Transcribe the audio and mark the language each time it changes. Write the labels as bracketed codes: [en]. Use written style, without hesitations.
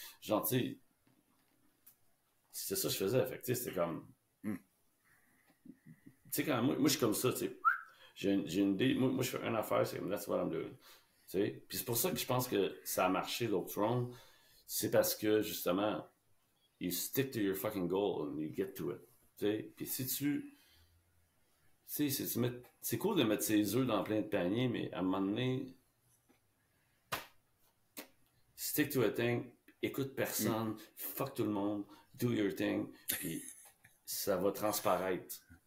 [fr] Genre, tu sais, c'était ça que je faisais. Fait tu sais, c'était comme... Tu sais, quand moi, je suis comme ça, tu sais. J'ai une idée. Moi, je fais une affaire, c'est comme, [en] that's what I'm doing. [fr] Tu sais. Puis c'est pour ça que je pense que ça a marché, l'autre Throne. C'est parce que, justement, [en] you stick to your fucking goal and you get to it. [fr] Tu sais. Puis si tu... Tu sais, c'est cool de mettre ses œufs dans plein de paniers, mais à un moment donné, [en] stick to a thing, [fr] écoute personne, fuck tout le monde, [en] do your thing, [fr] puis ça va transparaître.